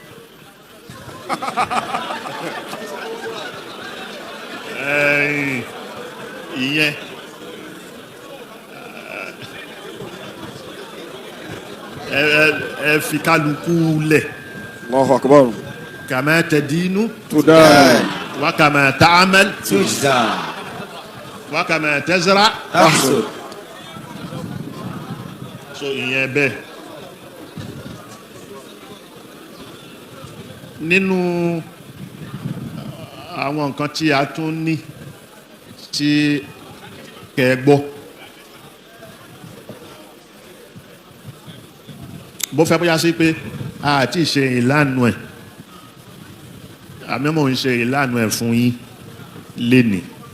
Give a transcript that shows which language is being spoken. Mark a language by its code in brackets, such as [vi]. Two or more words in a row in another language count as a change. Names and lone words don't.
[yo] ìyẹn ẹ fi kálukú lẹ̀. [ar] الله أكبر. كما تدين تدان. وكما تعمل تجزى وكما تزرع. تحصد [yo] so ìyẹn bẹ́ẹ̀. nínú àwọn nǹkan tí a tún ní tí kẹ́ gbọ́ bó fẹ́ bóyá sí pé a ti ṣe ìlànà ẹ̀ àmì mò ń ṣe ìlànà ẹ̀ fún yín lénìí.